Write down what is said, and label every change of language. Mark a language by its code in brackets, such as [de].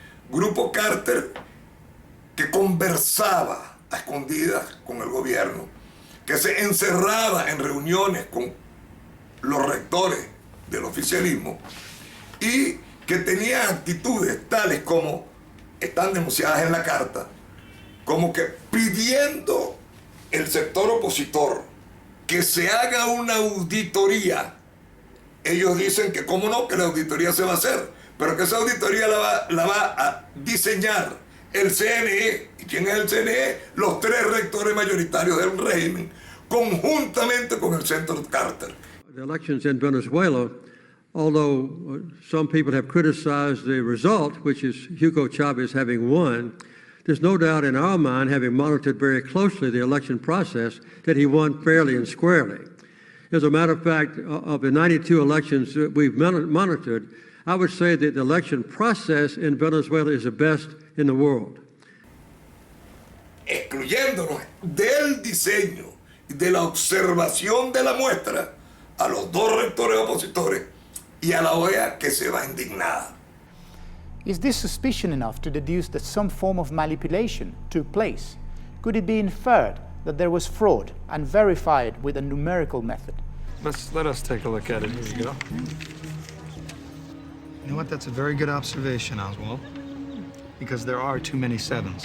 [es] Grupo Carter que conversaba a escondidas con el gobierno, que se encerraba en reuniones con los rectores del oficialismo y que tenía actitudes tales como están denunciadas en la carta, como que pidiendo el sector opositor que se haga una auditoría. Ellos dicen que cómo no, que la auditoría se va a hacer, pero que esa auditoría la va a diseñar el CNE. ¿Y quién es el CNE? Los 3 rectores mayoritarios del régimen, conjuntamente con el Centro Carter. [en] The elections in Venezuela, although some people have criticized the result, which is Hugo Chavez having won, there's no doubt in our mind, having monitored very closely the election process, that he won fairly and squarely. As a matter of fact, of the 92 elections that we've monitored, I would say that the election process in Venezuela is the best in the world. [es] Excluyéndonos del diseño y de la observación de la muestra a los 2 rectores opositores y a la OEA, que se va indignada. [en] Is this suspicion enough to deduce that some form of manipulation took place? Could it be inferred that there was fraud and verified with a numerical method? Let us take a look at it. Here you go. You know what? That's a very good observation, Oswald. Because there are too many 7s.